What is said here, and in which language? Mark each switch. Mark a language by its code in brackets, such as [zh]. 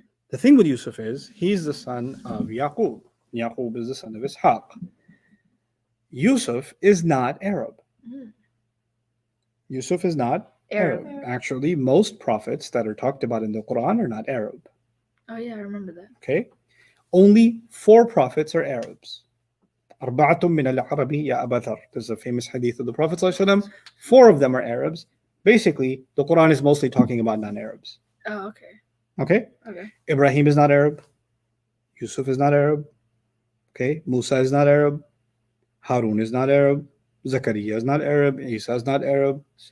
[en] The thing with Yusuf is, he's the son of Yaqub. Yaqub is the son of Ishaq. Yusuf is not Arab. Yusuf is not Arab. Actually, most prophets that are talked about in the Quran are not Arab. Oh yeah, I remember that. Okay? Only 4 prophets are Arabs. [ar] أربعة من العربي يا أبا ذر. [en] There's a famous hadith of the Prophet ﷺ. 4 of them are Arabs. Basically, the Quran is mostly talking about non-Arabs. Oh, okay. Okay? Okay. Ibrahim is not Arab. Yusuf is not Arab. Okay? Musa is not Arab. Harun is not Arab. Zakaria is not Arab. Isa is not Arab.